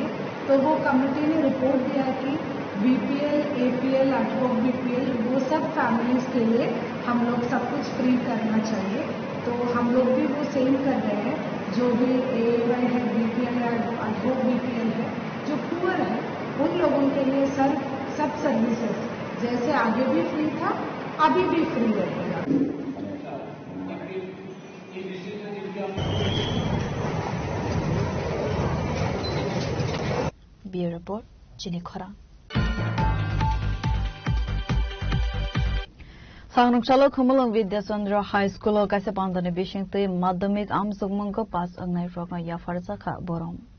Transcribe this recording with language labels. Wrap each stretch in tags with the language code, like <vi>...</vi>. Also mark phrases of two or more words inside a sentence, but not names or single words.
<hi>तो वो कमेटी ने रिपोर्ट दिया कि</hi> <en>BPL, APL, ad hoc BPL</en> <hi>वो सब फैमिलीज के लिए हम लोग सब कुछ फ्री करना चाहिए। तो हम लोग भी वो सेम कर रहे हैं जो भी एवाई है बीपीएल या</hi> <en>ad hoc BPL</en> <hi>है जो पुअर है उन लोगों के लिए सब सर्विसेज जैसे आगे भी फ्री था अभी भी फ्री रहेगा।</hi> <en>Bureau Report</en> <trp>Chini Khora. Sangrukchalo Khumulong Vidyasandra High School o kaise pandane bishingte madhyamik amsugmung ko pass angnai frokna ya farza kha borom.</trp>